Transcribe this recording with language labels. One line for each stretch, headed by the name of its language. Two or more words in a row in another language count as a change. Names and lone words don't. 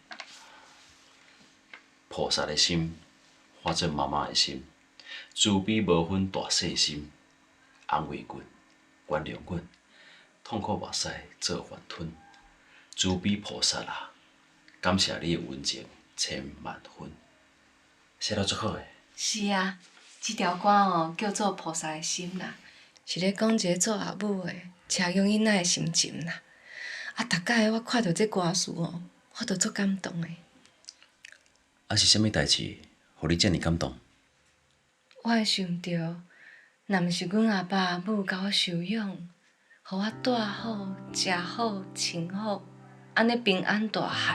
Min Nan Chinese: 菩萨的心化作妈妈的心，慈悲无分大细心，安慰阮，原谅阮，痛苦目屎做饭吞。慈悲菩萨啊，感谢你的温情千万分。写得足好诶。是啊，这条歌哦叫做《菩萨的心》啦，是咧讲一个做阿母的车养囡仔的心情啦。啊，逐摆我看到这歌词哦，我都足感动的。啊，是啥物代志，互你遮尔感动？我会想着，若毋是阮阿爸阿母甲我收养，互我住好、食好、穿好，安尼平安大汉。